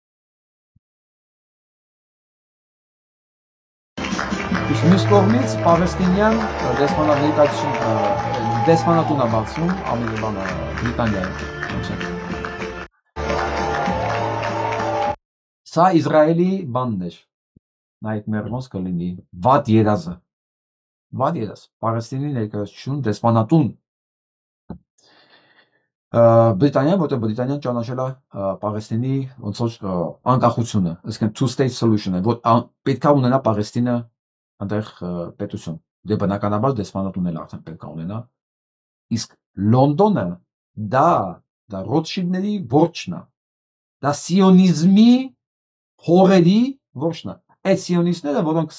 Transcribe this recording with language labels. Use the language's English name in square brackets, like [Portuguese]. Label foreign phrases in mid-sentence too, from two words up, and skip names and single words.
[Armenian] իսկ մյուս կողմից պաղեստինյան դեսպանատուն է բացվում ամերիկանը Բրիտանիայում սա Իսրայելի բանն էր նայեք մերոնց կլինի վատ երազը Պաղեստինի ներկայացություն դեսպանատուն Բրիտանիան որտեղ Բրիտանիան ճանաչել է Պաղեստինի ոնց որ անկախությունը այսինքն [English] two state solution- [Armenian] ը որ պետք է ունենա Պաղեստինը այնտեղ պետություն դե բնականաբար դեսպանատուն էլ արդեն պետք է ունենա իսկ Լոնդոնը դա Ռոթշիլդների որջն է դա սիոնիզմի հորերի որջն է այդ սիոնիստները, որոնք